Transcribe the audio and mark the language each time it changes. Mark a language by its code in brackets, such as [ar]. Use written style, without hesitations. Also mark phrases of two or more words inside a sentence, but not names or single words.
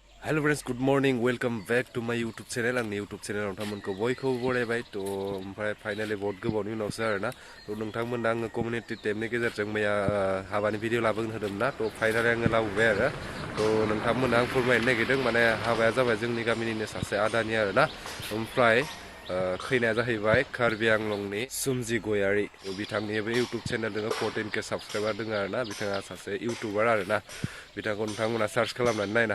[en] Hello friends, good morning. Welcome back to my YouTube channel. [brx] Ang YouTube channel nontammonखौ बयखौबो बरायबाय तो ओमफ्राय फाइनाली बहुत गोबावनि उनावसो आरोना तो नोंथांमोननो आङो कमिउनिटि टेबनि गेजेरजों मैया हाबानि भिडिअ लाबोनो होदोंमोन ना तो फाइनाली आङो लाबोबाय आरो तो नोंथांमोननो आं फोरमायनो नागिरदों माने हाबाया जाबाय जोंनि गामिनिनो सासे आदानि आरोना ओमफ्राय खैनाया जाहैबाय कार्बि आंलंनि सुमजि गयारी बिथांनिबो YouTube चेनेल दङ 14K साबस्क्राइबार दङ आरोना बिथाङा सासे YouTuber आरोना बिथांखौ नोंथांमोना सार्च खालामनानै नायनो